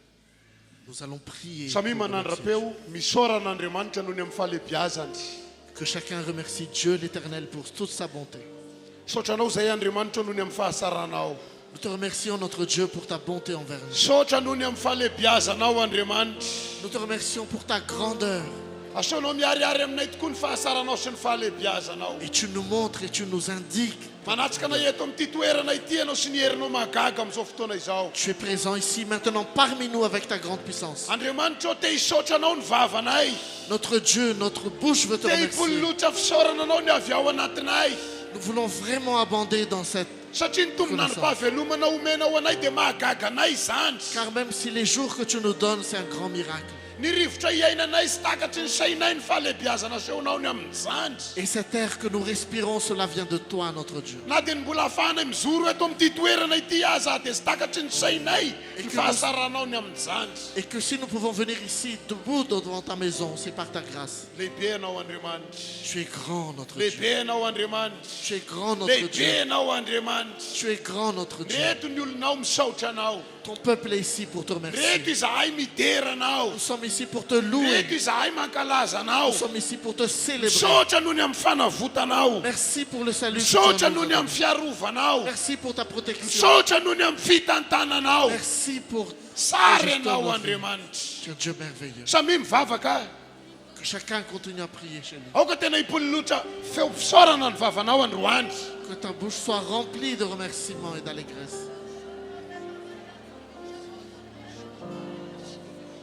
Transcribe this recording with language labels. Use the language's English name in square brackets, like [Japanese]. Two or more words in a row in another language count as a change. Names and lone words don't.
[French] Nous allons prier. [Malagasy] Samy [French] pour [Malagasy] manandra-peo misaora an'Andriamanitra noho ny amin'ny fahalebiazany. [French] que chacun remercie Dieu l'Éternel pour toute sa bonté. [Malagasy] Saotra anao izay Andriamanitra noho ny amin'ny fahasaranao. [French] Nous te remercions notre Dieu pour ta bonté envers nous. [Malagasy] Saotra noho ny amin'ny fahalebiazanao Andriamanitra. [French] Nous te remercions pour ta grandeur. [Malagasy] Asaonao miharihary aminay tokoa ny fahasaranao sy ny fahalebiazanao. [French] Et tu nous montres et tu nous indiques. [Malagasy] Manatsika anay eto amin'ity toerana ity ianao sy ny herinao mahagaga amin'izao fotoana izao. [French] Tu es présent ici maintenant parmi nous avec ta grande puissance. [Malagasy] Andriamanitra te hisaotra anao ny vavanay. [French] Notre Dieu, notre bouche veut te Te remercier. [Malagasy] hipololotra fisaorana anao ny avy ao anatinay. [French] Nous voulons vraiment abonder dans cette... [Malagasy] Satria ny tombona ny fahavelomana omenao anay dia mahagaga anay izany. [French] Car même si les jours que tu nous donnes, c'est un grand miracle. [Malagasy] Ny rivotra iainanay sy takatry ny sainay ny fahalebiazana sehonao ny amin'izany. [French] Et cet air que nous respirons, cela vient de toi, notre Dieu. [Malagasy] Na dia ny mbola ahafahanay mizoro eto amin'ity toerana ity aza dia sy takatry ny sainay ny fahasaranao ny amin'izany. [French] Et que si nous pouvons venir ici, debout devant ta maison, c'est par ta grâce. [Malagasy] Lehibe anao Andriamanitra. [French] Tu es grand, notre Dieu. [Malagasy] Lehibe anao Andriamanitra. [French] Tu es grand, notre Dieu. [Malagasy] Lehibe anao Andriamanitra. [French] Tu es grand, notre Dieu. [Malagasy] Reto ny olonao misaotra anao. [French] Ton peuple est ici pour te remercier. [Malagasy] Reto izahay midera anao. [French] Nous sommes ici pour te louer. [Malagasy] Reto izahay mankalaza anao. [French] Nous sommes ici pour te célébrer. [Malagasy] Misaotra noho ny amin'ny fanavotanao. [French] Merci pour le salut que tu [Malagasy] Misaotra [French] as [Malagasy] noho [French] nous [Malagasy] ny [French] donné. [Malagasy] amin'ny fiarovanao. [French] Merci pour ta protection. [Malagasy] Misaotra noho ny amin'ny fitantananao. [French] Merci pour [Malagasy] Sary [French] Juste [Malagasy] anao [French] notre vie. [Malagasy] Andriamanitra. [French] tu es un Dieu merveilleux. [Malagasy] Samy mivavaka. [French] Que chacun continue à prier chez lui. [Malagasy] Aoka tena hipololotra feo fisaorana ny vavanao androany. [French] Que ta bouche soit remplie de remerciements et d'allégresse.